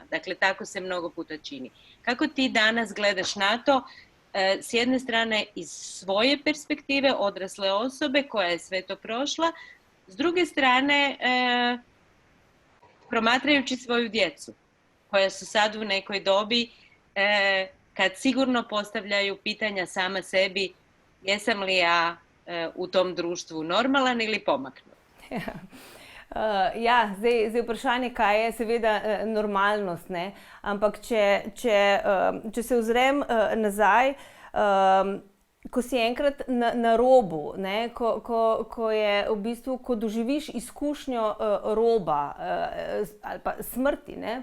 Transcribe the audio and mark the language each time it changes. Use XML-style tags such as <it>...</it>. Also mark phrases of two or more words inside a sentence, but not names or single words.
<hr>Dakle, tako se mnogo puta čini. Kako ti danas gledaš na to, s jedne strane iz svoje perspektive odrasle osobe koja je sve to prošla, s druge strane promatrajući svoju djecu koja su sad u nekoj dobi kad sigurno postavljaju pitanja sama sebi, jesam li ja v tom društvu normalan ali pomaknut?</hr> <sl>Ja, zdaj vprašanje, kaj je seveda normalnost, ne? Ampak če se ozrem nazaj, ko si enkrat na robu, ne? Ko je v bistvu, ko doživiš izkušnjo roba ali pa smrti, ne?</sl>